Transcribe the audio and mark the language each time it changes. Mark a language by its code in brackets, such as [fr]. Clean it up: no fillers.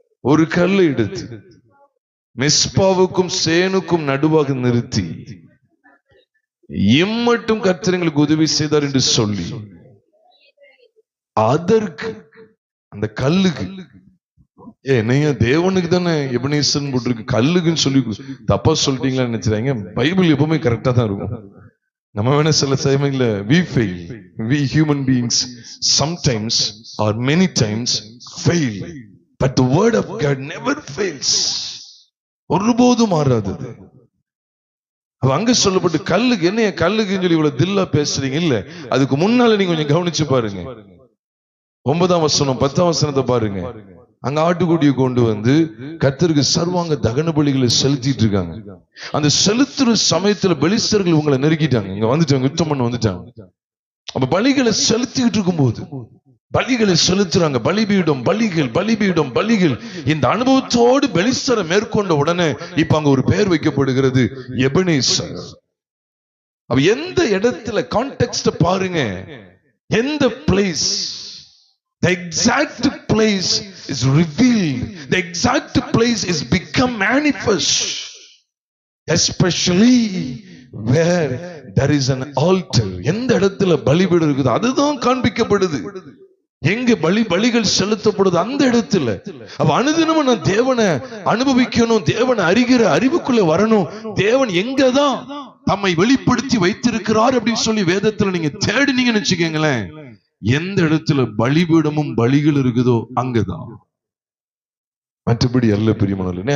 [ta] ஒரு கல்லை எடுத்து மிஸ்பாவுக்கும் சேனுக்கும் நடுவாக நிறுத்தி, இம்மட்டும் கர்த்தர் எங்களுக்கு உதவி செய்தார் என்று சொல்லி, அதற்கு அந்த கல்லுக்கு, என்னைய தேவனுக்கு தானே எபனேசன் போட்டிருக்கு, கல்லுக்குன்னு சொல்லி தப்பா சொல்லிட்டீங்களான்னு நினைச்சாங்க. பைபிள் எப்பவுமே கரெக்டா தான் இருக்கும். நம்ம வேணா சில சமயங்கள்ல [en] we fail, we human beings sometimes or many times fail, but the word of God never fails. [ta] ஒருபோதும் மாறாதது. அங்க சொல்லப்பட்டு கல்லுக்கு, என்ன கல்லுக்குன்னு சொல்லி இவ்வளவு தில்லா பேசுறீங்க? இல்ல, அதுக்கு முன்னால நீங்க கொஞ்சம் கவனிச்சு பாருங்க. 9ஆம் வசனம் 10ஆம் வசனத்தை பாருங்க. அங்க ஆட்டுக்குட்டியை கொண்டு வந்து கர்த்தருக்கு சர்வாங்க தகன பலிகளை செலுத்திட்டு இருக்காங்க. அந்த செலுத்துற சமயத்துல பெலிஸ்தர்கள் உங்களை நெருக்கிட்டாங்க, இங்க வந்துட்டாங்க, யுத்தம் பண்ண வந்துட்டாங்க. அப்ப பலிகளை செலுத்திட்டு இருக்கும் போது பலிகளை செலுத்துறாங்க. பலிபீடம் பலிகள், பலிபீடம் பலிகள். இந்த அனுபவத்தோடு பெலிஸ்தரை மேற்கொண்ட உடனே இப்ப அங்க ஒரு பெயர் வைக்கப்படுகிறது, எபனேசர். அப்ப எந்த இடத்துல கான்டெக்ஸ்ட் பாருங்க, எந்த place, [en] the exact place is revealed, the exact place is become manifest, especially where there is an altar. [ta] எந்த இடத்துல பலிபீடம் இருக்குது அதுதான் காண்பிக்கப்படுது. எங்க பலிகள் செலுத்தப்படுது அந்த இடத்துல. அப்ப அனுதினமும் நான் தேவனை அனுபவிக்கணும், தேவனை அறிகிற அறிவுக்குள்ள வரணும். தேவன் எங்கதான் தம்மை வெளிப்படுத்தி வைத்திருக்கிறார் அப்படின்னு சொல்லி வேதத்துல நீங்க தேடினீங்கன்னு வச்சுக்கீங்களேன், எந்த இடத்துல பலிபீடமும் பலிகள் இருக்குதோ அங்கதான், மற்றபடி அல்ல பிரியமானவர்களே.